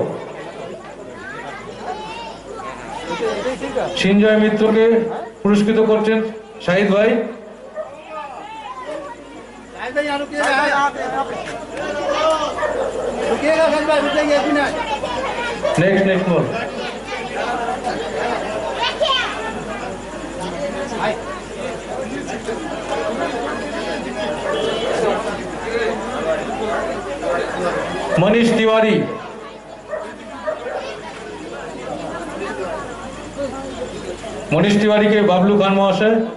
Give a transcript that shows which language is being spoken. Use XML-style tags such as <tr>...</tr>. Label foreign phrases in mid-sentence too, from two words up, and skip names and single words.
<bn>সিঞ্জয় মিত্রকে পুরস্কৃত করছেন শাহিদ ভাই।</bn> <en>Next ball.</en> <hi>मनीष तिवारी। मनीष तिवारी के बाबलू खान महाशय।</hi>